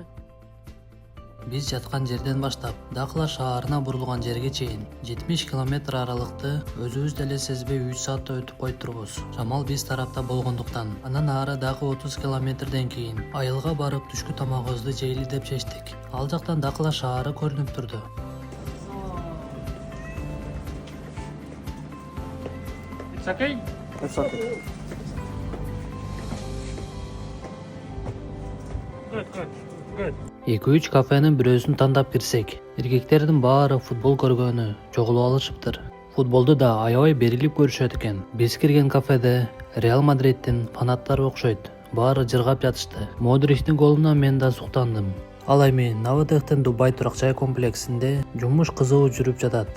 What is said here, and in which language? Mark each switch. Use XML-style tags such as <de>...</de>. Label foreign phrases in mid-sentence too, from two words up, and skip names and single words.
<ky>Биз жаткан жерден баштап Дахла шаарына бурулган жерге чейин 70 километр аралыкты өзүбүз деле сезбей 3 саатта өтүп койдурбуз. Шамал биз тарапта болгондуктан, анан ары дагы 30 километрден кийин айылга барып түшкү тамагыбызды жейли деп чечтик. Ал жактан Дахла шаары көрүнүп турду.</ky> <en>It's okay? It's okay. Good.</en> <ky>2-3 кафенин бирөөсүн тандап кирсек, эркектердин баары футбол көргөнү чогулуп алышыптыр. Футболду да аябай берилип көрүшөт экен. Биз кирген кафеде Реал Мадридтин фанаттары окшойт. Баары жыргап жатышты. Модричтин голунан мен да суктандым. Ал эми Новотехтин Дубай турак-жай комплексинде жумуш кызуу жүрүп жатат.</ky>